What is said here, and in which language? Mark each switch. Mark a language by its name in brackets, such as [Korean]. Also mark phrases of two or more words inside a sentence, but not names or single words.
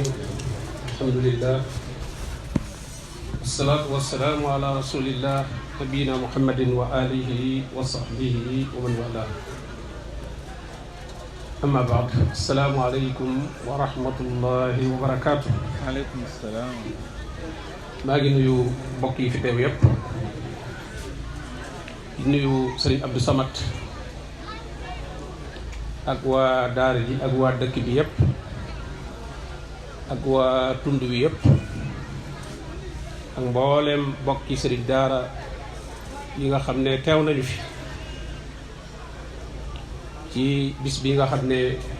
[Arabic] الحمد لله والصلاة والسلام على رسول الله نبينا محمد وآله وصحبه ومن والاه. أما بعد السلام عليكم ورحمة الله وبركاته. عليكم السلام. [Wolof] maa ngi nuyu mbokk yi fi teew yépp di nuyu Sëriñ Abdou Samad ak waa daara ji ak waa dëkk bi yépp ak waa tund wi yépp ak mbooleem mbokki sëriñ daara yi nga xam ne teew nañu fi ci bis bi nga xam ne